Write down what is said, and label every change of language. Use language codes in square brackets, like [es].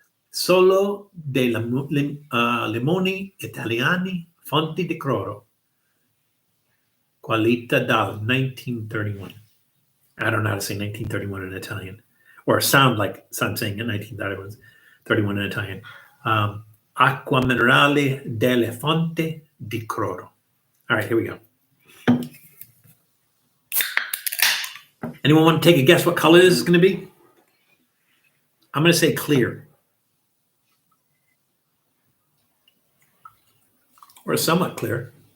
[it] Solo dei limoni italiani, Fonti di Crodo. Qualità dal 1931. [en] I don't know how to say 1931 in Italian, or sound like I'm saying in 1931 in Italian. [it] Acqua minerale delle Fonti di Crodo. [en] All right, here we go. Anyone want to take a guess what color this is going to be? I'm going to say clear. Or somewhat clear.